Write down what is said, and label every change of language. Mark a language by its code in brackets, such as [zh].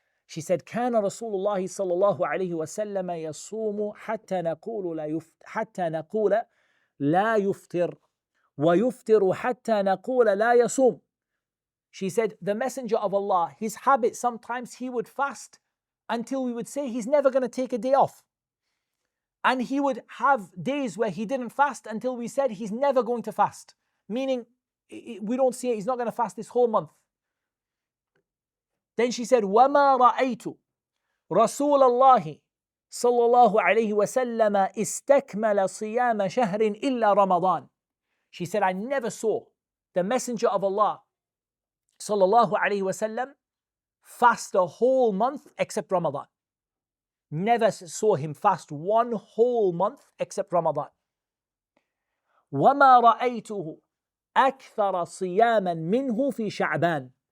[en] She said, [ar] كان رسول الله صلى الله عليه وسلم يصوم حتى نقول لا يفطر ويفطر حتى نقول لا يصوم. [en] She said, the Messenger of Allah, his habit, sometimes he would fast until we would say he's never going to take a day off. And he would have days where he didn't fast until we said he's never going to fast. Meaning, we don't say he's not going to fast this whole month. Then she said, [ar] وَمَا رَأَيْتُ رَسُولَ اللَّهِ صلى الله عليه وسلم استكمل صيام شهر إلا رمضان. [en] She said, I never saw the Messenger of Allah [ar] صلى الله عليه وسلم [en] fast a whole month except Ramadan. Never saw him fast one whole month except Ramadan. [ar] وَمَا رَأَيْتُهُ أَكْثَرَ صِيَامًا مِنْهُ فِي شَعْبَانٍ.